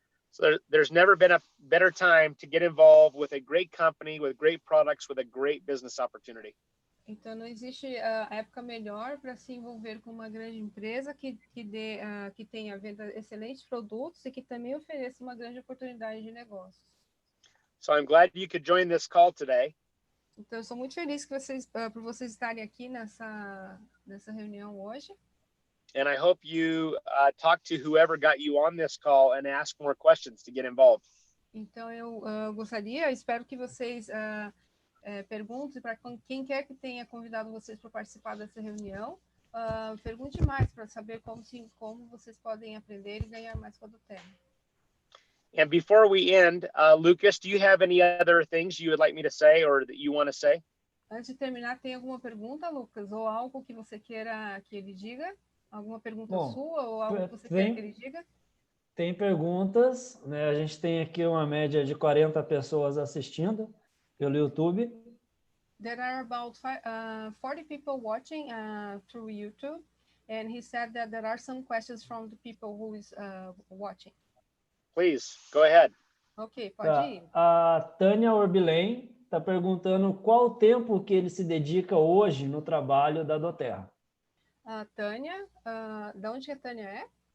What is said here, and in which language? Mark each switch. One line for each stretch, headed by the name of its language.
English: So there's never been a better time to get involved with a great company, with great products, with a great business opportunity.
Portuguese: Então, não existe época melhor para se envolver com uma grande empresa que tenha venda excelentes produtos e que também ofereça uma grande oportunidade de negócios.
English: So I'm glad you could join this call today.
Portuguese: Então, eu sou muito feliz por vocês estarem aqui nessa reunião hoje.
English: And I hope you talk to whoever got you on this call and ask more questions to get involved.
Portuguese: Então, eu espero que vocês perguntem para quem quer que tenha convidado vocês para participar dessa reunião. Pergunte mais para saber como vocês podem aprender e ganhar mais com a Doterra.
English: And before we end, Lucas, do you have any other things you would like me to say or that you want to say?
Portuguese: Antes de terminar, tem alguma pergunta, Lucas? Ou algo que você queira que ele diga? Alguma pergunta sua ou algo que você queira que ele diga? Tem perguntas, né? A gente tem aqui uma média de 40 pessoas assistindo pelo YouTube.
English: There are about 40 people watching through YouTube, and he said that there are some questions from the people who is watching. Please, go ahead.
Portuguese: Ok, pode ir. A Tânia Orbilen está perguntando qual o tempo que ele se dedica hoje no trabalho da Doterra. A Tânia, da onde que a Tânia é?